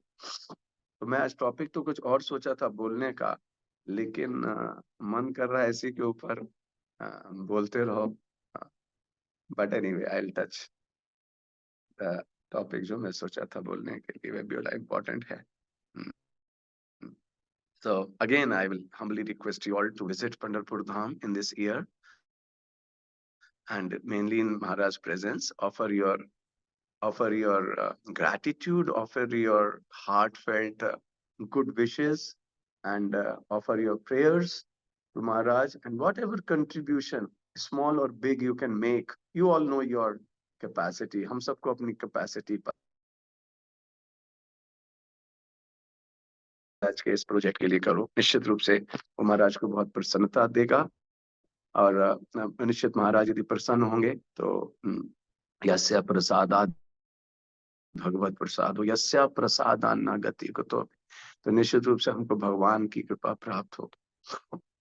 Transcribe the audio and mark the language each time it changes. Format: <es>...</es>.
<hi>तो मैं आज टॉपिक तो कुछ और सोचा था बोलने का, लेकिन मन कर रहा है इसी के ऊपर बोलते रहो।</hi> <en>but anyway I will touch the topic</en> <hi>जो मैं सोचा था बोलने के लिए, वह भी बड़ा इम्पोर्टेंट है।</hi> <en>So again, I will humbly request you all to visit Pandharpur Dham in this year, and mainly in Maharaj's presence, offer your offer your gratitude, offer your heartfelt good wishes, and offer your prayers to Maharaj, and whatever contribution, small or big, you can make. You all know your capacity.</en> <hi>हम सबको अपनी capacity आज के इस project के लिए करो। निश्चित रूप से वो महाराज को बहुत प्रसन्नता देगा, और निश्चित महाराज यदि प्रसन्न होंगे तो यस्य प्रसादात् भगवत प्रसाद हो, यस्य प्रसादान्ना गति को, तो निश्चित रूप से हमको भगवान की कृपा प्राप्त होगी।</hi>